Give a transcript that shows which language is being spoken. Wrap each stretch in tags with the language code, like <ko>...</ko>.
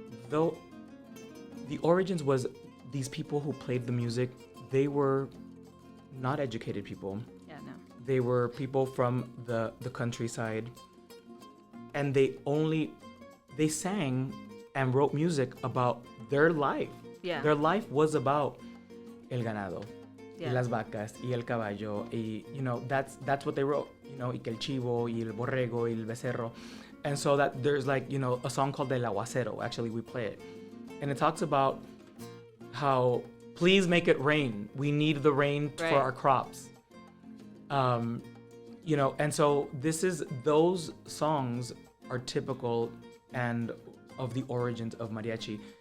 <en>Though the origins was these people who played the music, they were not educated people. Yeah, no. They were people from the countryside, and they sang and wrote music about their life. Yeah. Their life was about el ganado, Yeah.</en> <es>y las vacas, y el caballo, y, you know, that's what they wrote, you know, y que el chivo, y el borrego, y el becerro.</es> <en>And so that there's like, you know, a song called El Aguacero, actually we play it. And it talks about how, please make it rain. We need the rain for our crops. You know, and so those songs are typical and of the origins of mariachi.</en>